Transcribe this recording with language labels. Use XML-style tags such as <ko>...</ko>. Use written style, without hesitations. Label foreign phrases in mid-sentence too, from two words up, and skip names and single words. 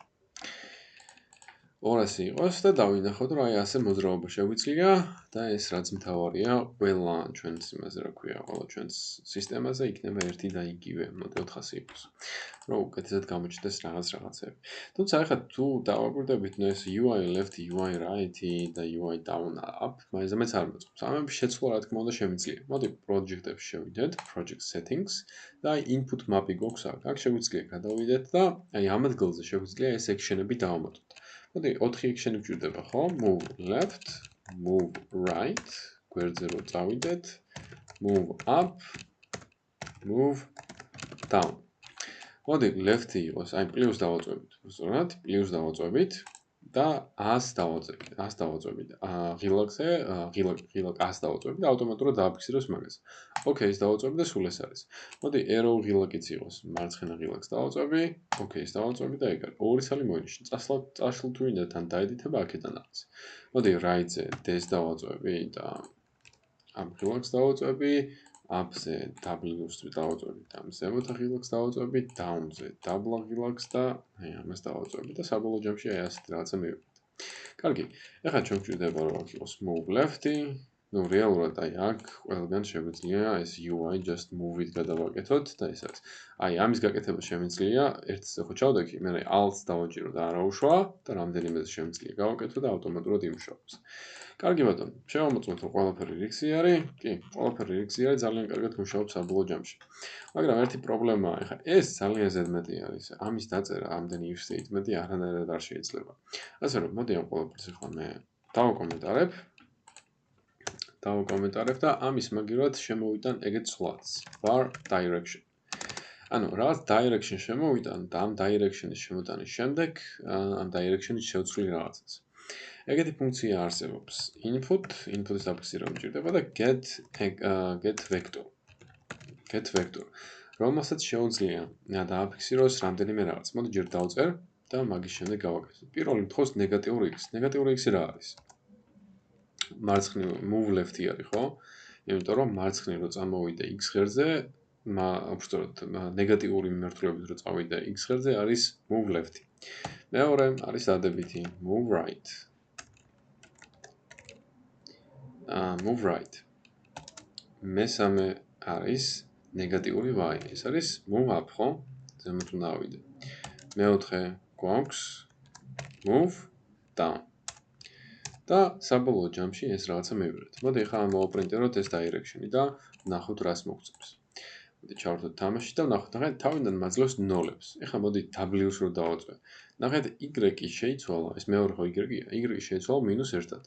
<ka>200 იყოს და დავინახოთ რომ აი ასე მოძრაობა შეგვიძლია და ეს რაც მთავარია, ყველა ჩვენს იმაზე რა ქვია, ყველა ჩვენს სისტემაზე იქნება ერთი და იგივე, მოდი 400 იყოს. რომ უკეთესად გამოჩნდეს რაღაცები. თუმცა ახლა თუ დავაკვირდებით, ნუ ეს</ka> <en>UI left, UI right</en> <ka>და</ka> <en>UI down up,</en> <ka>მაინც არ მოწყობს. ამების შეცვლა რა თქმა უნდა შემიძლია. მოდი project-ებში შევიდეთ,</ka> <en>project settings</en> <ka>და აი</ka> <en>input map-</en> <ka>ი გვაქვს აქ. აქ შეგვიძლია გადავიდეთ და აი ამ ადგილზე შეგვიძლია ეს action-ები დავამატოთ. მოდი 4 action-ი გვჭირდება, ხო?</ka> <en>Move left, move right,</en> <ka>გვერდზე რო წავიდეთ,</ka> <en>move up, move down.</en> <ka>მოდი left-ი იყოს, აი პლუს დავაწვევით. ზუსტად, პლუს დავაწვევით და 100 დავაწვევით. ღილაკზე, ღილაკ 100 დავაწვევით და ავტომატურად დააფიქსიროს მაგას. OK-ს დავაწვევი და სულ ეს არის. მოდი arrow ღილაკიც იყოს, მარცხენა ღილაკს დავაწვევი, OK-ს დავაწვევი და ეგ არის. ორი ცალი მოინიშნა. წაშლ თუ მინდა თან დაედითება აქედან არის. მოდი right-ზე D-ს დავაწვევი და ამ ღილაკს დავაწვევი. up-ზე W-ს დავაწვევი და ზემოთ ღილაკს დავაწვევი, down-ზე double ღილაკს და აი ამას დავაწვევი და საბოლოო ჯამში აი ასეთ რაღაცა მივიღეთ. კარგი, ეხლა ჩვენ გვჭირდება რომ აქ იყოს</ka> <en>move left-</en> <ka>ი, ну რეალურად აი აქ ყველგან შეგვიძლია ეს</ka> <en>UI just move-</en> <ka>ით გადავაკეთოთ და ეს არის. აი ამის გაკეთება შემიძლია ერთზე ხო ჩავდექი, მე alt-ს დავაჭირო და არაუშვა და რამდენიმეზე შემიძლია გავაკეთო და ავტომატურად იმუშავებს. კარგი ბატონო, შევამოწმოთ რომ ყველაფერი რიგზი არის. კი, ყველაფერი რიგზი არის, ძალიან კარგად მუშაობს საბოლოო ჯამში. მაგრამ ერთი პრობლემაა, ეხლა ეს ძალიან ზედმეტი არის. ამის დაწერა ამდენი</ka> <en>if statement-</en> <ka>ი არანაირად არ შეიძლება. ასე რომ, მოდი ამ ყველაფერს ახლა მე დავაკომენტარებ და ამის მაგივრად შემოვიტან ეგეთ ცვლადს.</ka> <en>var direction.</en> <ka>ანუ რაღაც direction შემოვიტან და ამ direction-ის შემოტანის შემდეგ ამ direction-ის შევცვლი რაღაცას. ეგეთი ფუნქცია არსებობს. input-ის დაფიქსირება მჭირდება და</ka> <en>get vector.</en> <ka>რომელსაც შეუძლია დააფიქსიროს რამდენიმე რაღაც. მოდი ჯერ დავწერ და მაგის შემდეგ გავაკეთოთ. პირველი მხოლოდ ნეგატიური x. ნეგატიური x რა არის? მარცხნივ</ka> <en>move left-</en> <ka>ი არის, ხო? იმიტომ რომ მარცხნივ რო წამოვიდე x ღერძზე, უბრალოდ ნეგატიური მიმართულებით რო წავიდე x ღერძზე არის</ka> <en>move left-</en> <ka>ი. მეორე არის დადებითი</ka> <en>move right. move right.</en> <ka>მესამე არის ნეგატიური y. ეს არის</ka> <en>move up,</en> <ka>ხო? ზემოთ უნდა ავიდე. მეოთხე გვაქვს</ka> <en>move down.</en> <ka>და საბოლოო ჯამში ეს რაღაცა მივიღეთ. მოდი ახლა მოვაპრინტეროთ ეს direction-ი და ვნახოთ რას მოგწევს. მოდი ჩავართოთ თამაში და ვნახოთ, ნახეთ თავიდან მაძლევს ნოლებს. ახლა მოდი W-ს რო დავაწვე. ნახეთ y-ი შეიცვალა, ეს მეორე ხო y-ია, y-ი შეიცვალა -1-ად.</ka>